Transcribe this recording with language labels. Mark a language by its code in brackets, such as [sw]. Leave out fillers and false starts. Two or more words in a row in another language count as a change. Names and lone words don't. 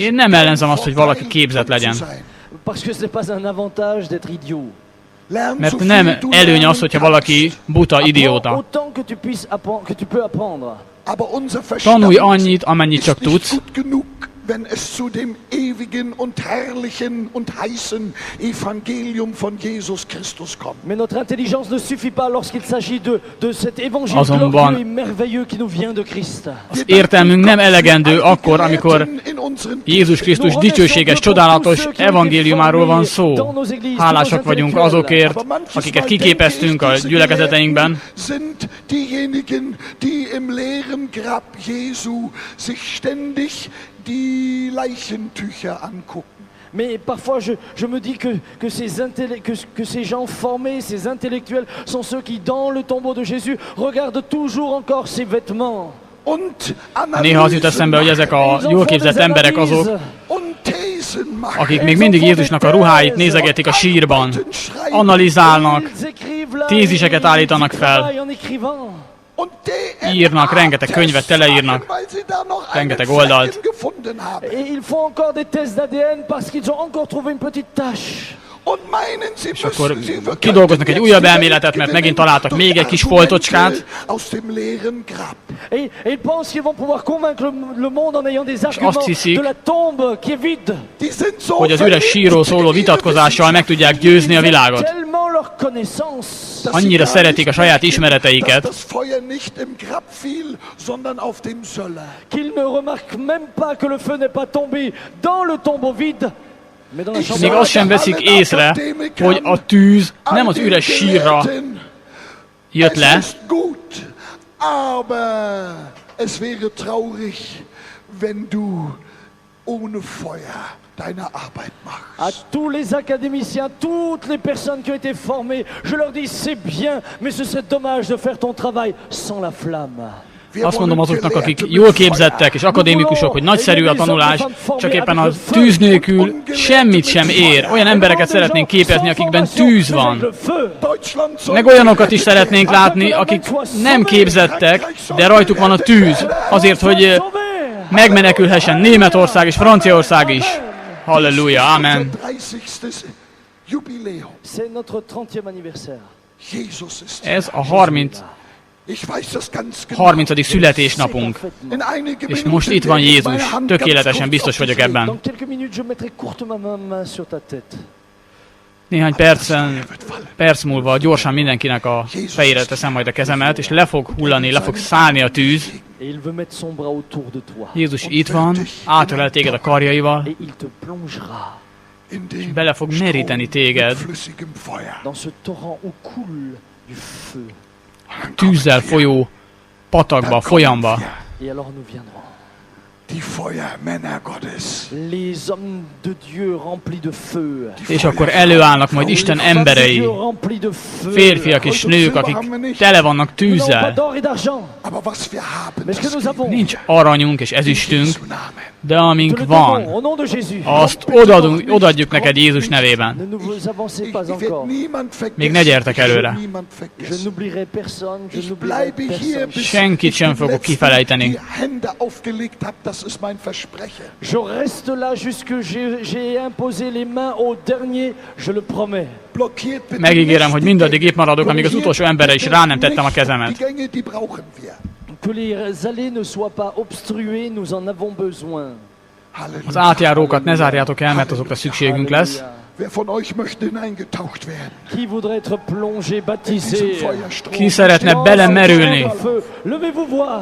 [hu] Én nem ellenzem azt, hogy valaki [de] Vorteil, [hu] képzett legyen. [de] zu sein. [fr] parce que ce n'est pas un avantage d'être idiot. [de] Lern so [hu] Mert [de] viel [hu] nem [de] du [hu] előny [de] lernen [hu] az, hogyha [de] kannst. [hu] valaki buta, [fr] Apprends [hu] idióta. [fr] autant que tu puisses apprendre, que tu peux apprendre. [de] Aber unser Verstand [hu] Tanulj annyit, amennyit [de] ist [hu] csak [de] nicht [hu] tudsz, [de] gut genug, wenn es zu dem ewigen und herrlichen und heißen Evangelium von Jesus Christus kommt. [fr] Mais notre intelligence ne suffit pas lorsqu'il s'agit de cet évangile [hu] Azonban [fr] glorieux et merveilleux qui nous vient de Christ. [hu] az értelmünk nem elegendő akkor, amikor Jézus Krisztus dicsőséges, csodálatos evangéliumáról van szó. Hálásak vagyunk azokért, akiket kiképeztünk a gyülekezeteinkben, [de] Sind diejenigen, die im leeren Grab Jesu sich ständig die Leichentücher angucken. [fr] Mais parfois je me dis que ces gens formés, ces intellectuels, sont ceux qui, dans le tombeau de Jésus, regardent toujours encore ses vêtements. [de] Und [hu] néha az jut eszembe, hogy ezek a [fr] Ils en [hu] jól [fr] font [hu] képzett [fr] des [hu] emberek azok, [fr] analyses. [de] und Thesen machen. [hu] akik még mindig Jézusnak a ruháit nézegetik a sírban, analizálnak, [fr] Ils écrivent là, [hu] téziseket [fr] ils [hu] állítanak fel. [fr] travaillent en écrivant. [de] Und [hu] írnak, rengeteg könyvet teleírnak, [de] weil sie da noch [hu] rengeteg [de] einen [hu] oldalt. [de] Flecken gefunden haben. [fr] Et ils font encore des tests d'ADN parce qu'ils ont encore trouvé une petite tache. [de] Und meinen, sie [hu] És akkor [de] müssen, sie [hu] kidolgoznak egy újabb elméletet, mert megint találtak még egy kis foltocskát, [de] aus dem leeren Grab. [fr] Et ils pensent qu'ils vont pouvoir convaincre le monde en ayant des arguments [hu] azt hiszik, [fr] de la tombe qui est vide. [de] Die sind so [hu] hogy az üres sírról szóló vitatkozással meg tudják győzni a világot. [fr] Tellement leur connaissance. [hu] Annyira szeretik a saját ismereteiket, [de] dass das Feuer nicht im Grab fiel, sondern auf dem Söller. [fr] Qu'ils ne remarquent même pas que le feu n'est pas tombé dans le tombeau vide, mais dans la chambre. [hu] még azt sem veszik észre, hogy a tűz nem az üres sírra jött le, [de] Es ist gut, aber es wäre traurig, wenn du ohne Feuer deine Arbeit [fr] À [de] machst. [fr] tous les académiciens, toutes les personnes qui ont été formées, je leur dis c'est bien, mais ce serait dommage de faire ton travail sans la flamme. [de] Wir [hu] azt mondom [de] wollen [hu] azoknak, akik [de] Gelehrte [hu] jól [de] mit [hu] képzettek és akadémikusok, hogy nagyszerű a tanulás, csak éppen a tűz nélkül semmit sem ér. Olyan embereket szeretnénk képezni, akikben tűz van. [de] Deutschland soll [hu] Meg olyanokat is szeretnénk látni, akik nem képzettek, de rajtuk van a tűz. Azért, hogy megmenekülhessen Németország és Franciaország is. Halleluja, amen. [de] 30. Jubiläum. [fr] C'est notre 30e anniversaire. [de] Jesus ist [hu] Ez a 30. [de] Ich weiß das ganz genau. [hu] 30. születésnapunk. [de] In einige [hu] És [de] Minuten [hu] most itt van [de] lege ich [hu] Jézus. [de] meine Hand [hu] Tökéletesen [de] ganz [hu] biztos [de] kurz auf [hu] vagyok [de] dich [hu] ebben. [fr] Dans quelques minutes, je mettrai courtement ma main sur ta tête. [hu] Néhány perc múlva gyorsan mindenkinek a fejére teszem majd a kezemet, és le fog hullani, le fog szállni a tűz. [fr] Et il veut mettre son bras autour de toi. [hu] Jézus itt van, átölel téged a karjaival, [fr] Et il te plongera [de] in den [hu] bele fog meríteni téged [de] flüssigem Feuer. [fr] dans ce torrent où coule du feu. [hu] tűzzel folyó patakba, folyamba. [fr] Et alors nous viendrons. [de] Die Feuermänner Gottes. [fr] Les hommes de Dieu remplis de feu. [hu] És akkor előállnak majd Isten emberei, [fr] Remplis de feu. [hu] férfiak és nők, akik tele vannak [fr] Nous n'avons pas [hu] tűzzel. [fr] d'or et d'argent. [de] Aber was wir haben, [fr] Mais ce que [de] das [fr] nous avons, [hu] Nincs aranyunk és ezüstünk, [de] Jesu Namen. [hu] de [fr] te [hu] amink [fr] le [hu] van, [fr] donnons au nom de Jésus. [hu] azt odaadjuk neked Jézus nevében. [fr] Ne nous avancez pas [de] Ich werde [fr] encore. [de] niemand vergessen. [hu] Még ne gyertek [de] Ich werde [hu] előre. [de] niemand [fr] Je [de] vergessen. [fr] n'oublierai personne, je [de] Ich [fr] n'oublierai [de] bleibe hier, [fr] personne. [de] bis [hu] Senkit [de] ich [hu] sem [de] den [hu] fogok [de] Letzten [hu] kifelejteni. [de] die Hände aufgelegt habe. Das ist mein Versprechen. [fr] Je reste là jusque j'ai imposé les mains au dernier, je le promets. [de] Blockiert bitte [hu] Megígérem, [de] nicht [hu] hogy [de] die [hu] mindaddig [de] Gänge. [hu] itt maradok, amíg az utolsó emberre is rá nem tettem a kezemet. [de] Die Gänge, die brauchen wir. [fr] Que les allées ne soient pas obstruées, nous en avons besoin. [hu] Az Halleluja. átjárókat ne zárjátok el, mert azokra szükségünk lesz. [fr] Alléluia. [de] Wer von euch möchte hineingetaucht werden? [fr] Qui voudrait être plongé, [de] In [fr] baptisé? [de] diesen Feuerstrom. [hu] Ki szeretne belemerülni [fr] Feu. Levez-vous voir.